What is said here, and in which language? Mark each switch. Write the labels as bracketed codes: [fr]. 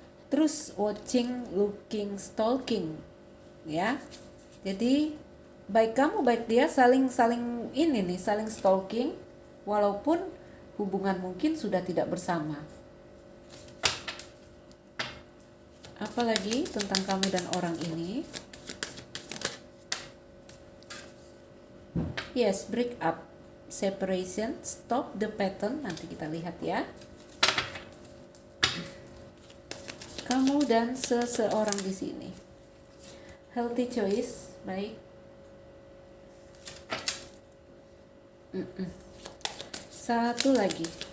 [en] Terus watching, looking, stalking, ya. [id] Jadi baik kamu baik dia saling ini nih, saling stalking walaupun hubungan mungkin sudah tidak bersama. Apalagi tentang kamu dan orang ini. [en] Yes, break up, separation, stop the pattern. [id] Nanti kita lihat ya. Kamu dan seseorang di sini. [en] Healthy choice, [id] baik. Satu lagi.